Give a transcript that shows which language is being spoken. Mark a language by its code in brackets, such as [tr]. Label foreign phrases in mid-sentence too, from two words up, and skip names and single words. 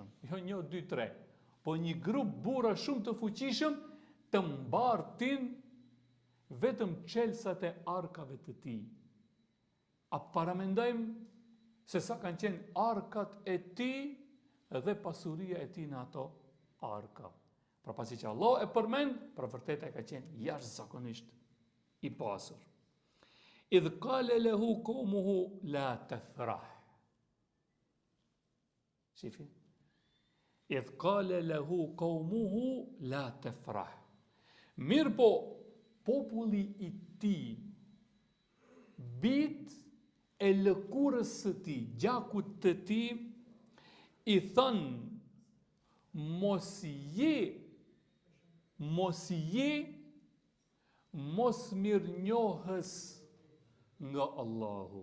[sq] Jo 1, 2, 3, po një grup burra shumë të fuqishëm të mbartin vetëm çelsat e arkave të tij. A paramendojmë se sa kanë qenë arkat e tij dhe pasuria e tij në ato arka. Pra pasi që Allah e përmend, për vërtet e ka qenë jashtëzakonisht i pasur. [ar] إذ قال له قومه لا تفرح. [sq] Shifi? [ar] إذ قال له قومه لا تفرح. [sq] Mirë po, populli i tij, bit e lëkurës së tij, gjakut të tij, i thënë: mos mirënjohës nga Allahu.